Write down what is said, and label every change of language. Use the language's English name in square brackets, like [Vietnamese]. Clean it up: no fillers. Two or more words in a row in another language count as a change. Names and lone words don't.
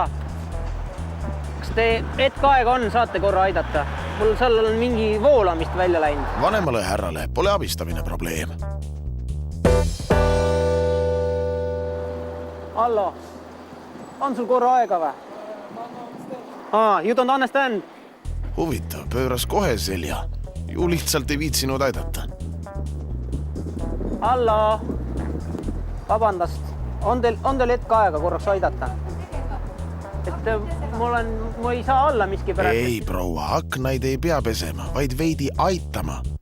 [Estonian] Kas te hetk aega on, saate korra aidata? Mul seal on mingi voolamist välja läinud. Vanemale härrale pole abistamine probleem. Hallo, on sul korra aega või? [English] You don't understand. [Estonian] Huvitav, pööras kohe selja. Ju lihtsalt ei viitsinud aidata. Hallo, vabandust. On teil hetk aega korraks aidata? Et ma ei saa alla miski pärast. Ei, proua, aknaid ei pea pesema, vaid veidi aitama.